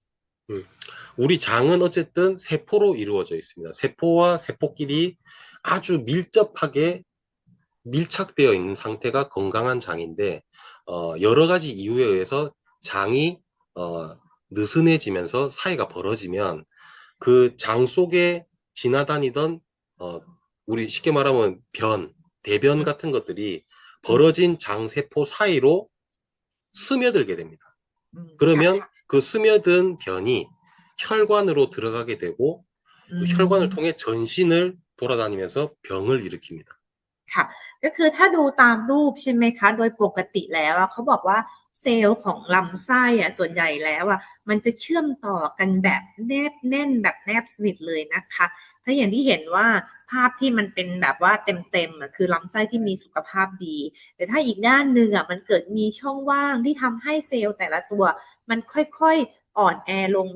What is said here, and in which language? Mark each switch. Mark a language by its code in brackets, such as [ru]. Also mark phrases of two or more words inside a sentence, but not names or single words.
[ko] 우리 장은 어쨌든 세포로 이루어져 있습니다. 세포와 세포끼리 아주 밀접하게 밀착되어 있는 상태가 건강한 장인데 여러 가지 이유에 의해서 장이 느슨해지면서 사이가 벌어지면 그 장 속에 지나다니던 우리 쉽게 말하면 대변 같은 것들이 벌어진 장 세포 사이로 스며들게 됩니다. 그러면 그 스며든 변이 혈관으로 들어가게 되고 그 혈관을 통해 전신을 돌아다니면서 병을 일으킵니다. [th] ค่ะก็คือถ้าดูตามรูปใช่ไหมคะโดยปกติแล้วเขาบอกว่าเซลล์ของลำไส้ส่วนใหญ่แล้วมันจะเชื่อมต่อกันแบบแนบแน่นแบบแนบสนิทเลยนะคะถ้าอย่างที่เห็นว่าภาพที่มัน เป็นแบบว่าเต็มคือลำไส้ที่มีสุขภาพดีแต่ถ้าอีกด้านหนึ่งมันเกิดมีช่องว่างที่ทำให้เซลล์แต่ละตัวมันค่อยๆอ่อนแอลง